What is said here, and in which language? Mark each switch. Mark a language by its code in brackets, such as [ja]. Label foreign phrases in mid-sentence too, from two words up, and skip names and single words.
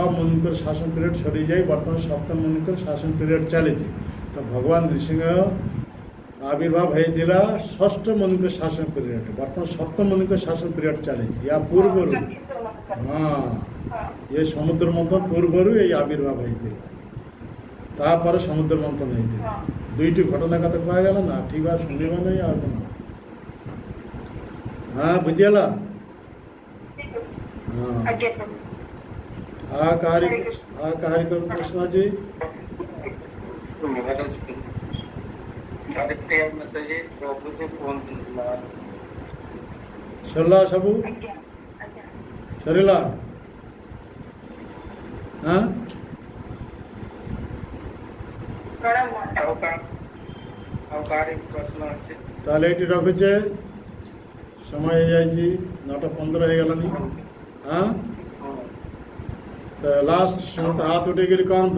[or] ମୁନିଙ୍କର ଶାସନ ପିରିୟଡ଼ ସରିଯାଇ ବର୍ତ୍ତମାନ ସପ୍ତମ ମୁନିଙ୍କର ଶାସନ ପିରିୟଡ଼ ଚାଲିଛି ତ ଭଗବାନ ନୃସିଂହ ଆବିର୍ଭାବ ହେଇଥିଲା ଷଷ୍ଠ ମୁନିଙ୍କ ଶାସନ ପିରିୟଡ଼ ବର୍ତ୍ତମାନ ସପ୍ତମ ମୁନିଙ୍କ ଶାସନ ପିରିୟଡ଼ ଚାଲିଛି ୟା ପୂର୍ବରୁ ହଁ ଏ ସମୁଦ୍ର ମନ୍ଥନ ପୂର୍ବରୁ ଏଇ ଆବିର୍ଭାବ ହେଇଥିଲା ତାପରେ ସମୁଦ୍ର ମନ୍ଥନ ହେଇଥିଲା ଦୁଇଟି ଘଟଣା କଥା କୁହାଗଲା ନା ଠିକ ବା ଶୁଣିବ ନାହିଁ ଆଉ କ'ଣ ହଁ ବୁଝିଗଲା ହଁ ଆଜ୍ଞା ପ୍ରଭୁଜୀ କାହାରି ପ୍ରଶ୍ନ ଅଛି [hi] महाराज कार्यक्रम में तो ये प्रभु से फोन [or] ସରିଲା ସବୁ ଆଜ୍ଞା ଆଜ୍ଞା ସରିଲା ହଁ ପ୍ରଣାମ ଆଉ କାହାର ପ୍ରଶ୍ନ ଅଛି ତାହେଲେ ଏଇଠି ରଖୁଛେ ସମୟ ହେଇଯାଇଛି 9:15 ହେଇଗଲାନି ହଁ ତ ଲାଷ୍ଟ ସମସ୍ତେ ହାତ ଉଠେଇକରି କହନ୍ତୁ